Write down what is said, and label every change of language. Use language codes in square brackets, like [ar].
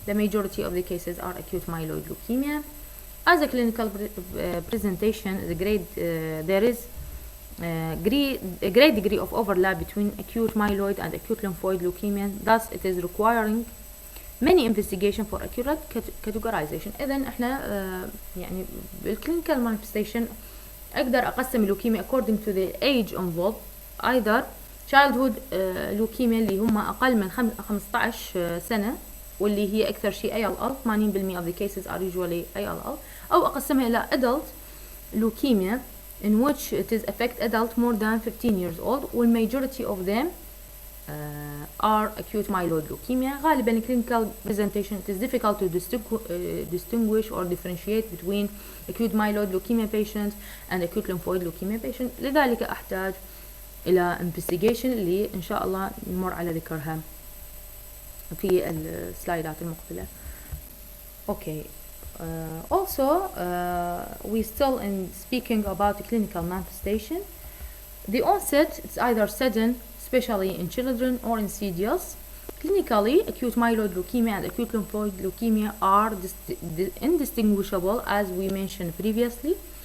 [en] The majority of the cases are acute myeloid leukemia. As a clinical presentation, there is a great degree of overlap between acute myeloid and acute lymphoid leukemia. Thus, it is requiring many investigation for accurate categorization. [ar] إذن إحنا يعني بالclinical manifestation أقدر أقسم اللوكيميا [en] according to the age involved. Either childhood leukemia [ar] اللي هم أقل من 15 سنة واللي هي أكثر شيء ALL. [en] 80% of the cases are usually ALL. [ar] أو أقسمها إلى [en] adult leukemia in which it is affect adult more than 15 years old, while majority of them are acute myeloid leukemia. [ar] غالبا [en] clinical presentation it is difficult to distinguish or differentiate between acute myeloid leukemia patient and acute lymphoid leukemia patient. [ar] لذلك أحتاج إلى investigation اللي إن شاء الله نمر على ذكرها في السلايدات المقبلة. [en] Okay. Also, we still in speaking about the clinical manifestation. The onset is either sudden, especially in children, or insidious. Clinically, acute myeloid leukemia and acute lymphoid leukemia are indistinguishable, as we mentioned previously.